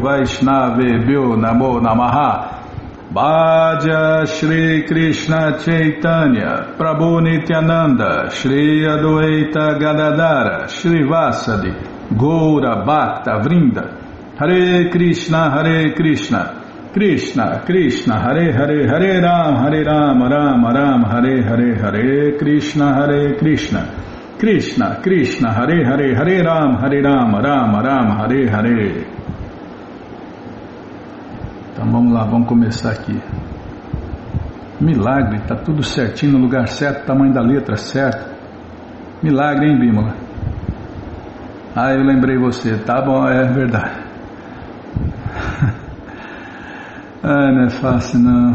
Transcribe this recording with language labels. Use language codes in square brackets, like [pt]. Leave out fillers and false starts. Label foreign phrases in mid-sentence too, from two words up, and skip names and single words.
[sa] वैष्णवेभ्यो नमो नमः भज श्री कृष्ण चैतन्य प्रभु नित्यानन्द श्री अद्वैत गदाधर श्री वासादि गौर भक्त वृन्द हरे कृष्ण कृष्ण कृष्ण हरे हरे हरे राम राम हरे हरे हरे कृष्ण कृष्ण कृष्ण हरे हरे हरे राम राम हरे हरे. [pt] Então vamos lá, vamos começar aqui. Milagre, está tudo certinho no lugar certo, tamanho da letra certo. Milagre, hein, Bímola? Ah, eu lembrei você, tá bom, é verdade. Ah, não é fácil não.